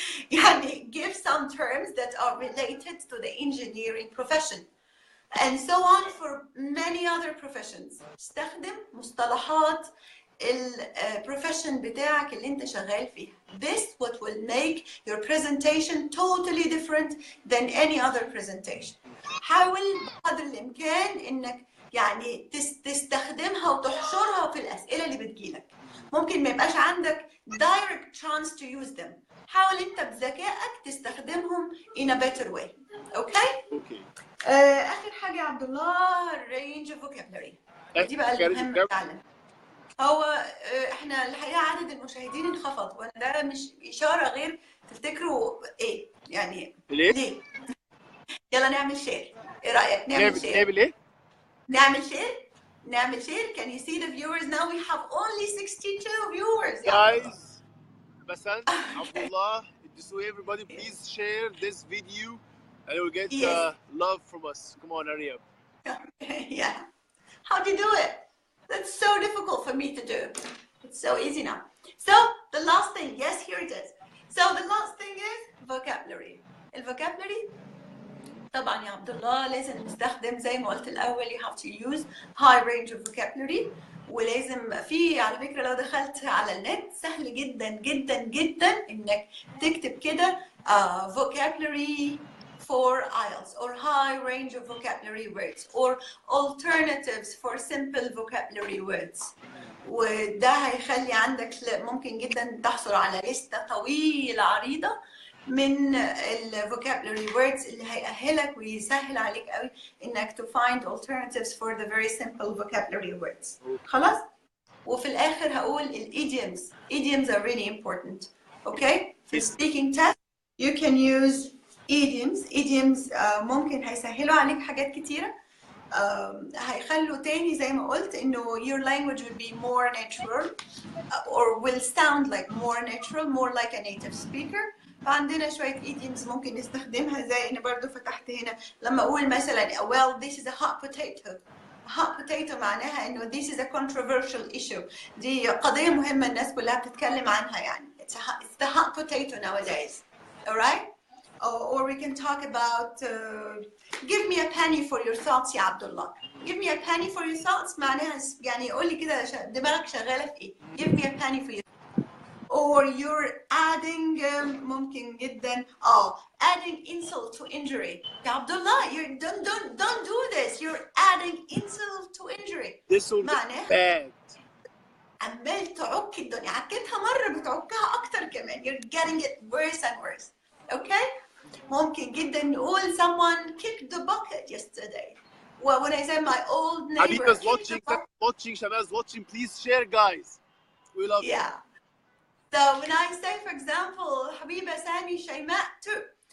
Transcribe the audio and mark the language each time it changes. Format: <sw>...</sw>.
<ar>يعني</ar> <en>give some terms that are related to the engineering profession. And so on for many other professions.</en> <ar>استخدم مصطلحات البروفيشن بتاعك اللي انت شغال فيها.</ar> <en>This what will make your presentation totally different than any other presentation.</en> <ar>حاول بقدر الامكان انك يعني تستخدمها وتحشرها في الاسئله اللي بتجيلك. ممكن ما يبقاش عندك</ar> <en>direct chance to use them.</en> <ar>حاول انت بذكائك تستخدمهم</ar> <en>in a better way. Okay?</en> <ar>آخر حاجة يا عبد الله</ar> <en>range of vocabulary.</en> <ar>دي بقى المهم فعلا. هو احنا الحقيقة عدد المشاهدين انخفض، وانا ده مش إشارة غير تفتكروا ايه؟ يعني ليه؟ يلا نعمل شير. ايه رأيك؟ نعمل شير. نعمل ايه؟ نعمل شير.</ar> <en>Can you see the viewers now? We have only 62 viewers. Guys, Basan, Abdullah, so everybody please share this video. And you'll get love from us. Come on, hurry up. Yeah. How do you do it? That's so difficult for me to do. It's so easy now. So the last thing, yes, here it is. So the last thing is vocabulary.</en> <ar>الفوكابلري طبعا يا عبد الله لازم نستخدم زي ما قلت الأول</ar> <en>you have to use high range of vocabulary</en> <ar>ولازم في على فكرة لو دخلت على النت سهل جدا جدا جدا انك تكتب كده</ar> <en>vocabulary for IELTS or high range of vocabulary words or alternatives for simple vocabulary words.</en> <ar>وده هيخلي عندك ممكن جدا تحصل على لستة طويلة عريضة من ال vocabulary words اللي هيأهلك ويسهل عليك قوي انك</ar> <en>to find alternatives for the very simple vocabulary words.</en> <ar>خلاص؟ وفي الآخر هقول ال</ar> <en>idioms are really important. Okay? في speaking test you can use idioms</en> <ar>ممكن هيسهلوا عليك حاجات كتيرة. هيخلوا تاني زي ما قلت انه</ar> <en>your language will be more natural or will sound like more natural, more like a native speaker.</en> <ar>فعندنا شوية idioms ممكن نستخدمها زي أنا برضو فتحت هنا لما أقول مثلا</ar> <en>well this is a hot potato. hot potato</en> <ar>معناها إنه</ar> <en>this is a controversial issue.</en> <ar>دي قضية مهمة الناس كلها بتتكلم عنها يعني.</ar> <en>It's the hot potato nowadays. Alright? Or we can talk about give me a penny for your thoughts يا عبد الله. Give me a penny for your thoughts</en> <ar>معناها يعني قول لي كده دماغك شغالة في إيه.</ar> <en>Give me a penny for your or you're adding</en> <ar>ممكن جدا</ar> <en>adding insult to injury. يا عبد الله you don't do this. You're adding insult to injury. This will be bad.</en> <ar>عمال تعك الدنيا عكتها مرة بتعكها أكتر كمان.</ar> <en>You're getting it worse and worse. Okay?</en> <ar>ممكن جدا</ar> <en>نقول someone kicked the bucket yesterday. Well, when I say my old neighbor Habiba's watching, Shabaz's watching. Please share, guys. We love you. So when I say, for example, Habiba, Sami, Shayma too.</en>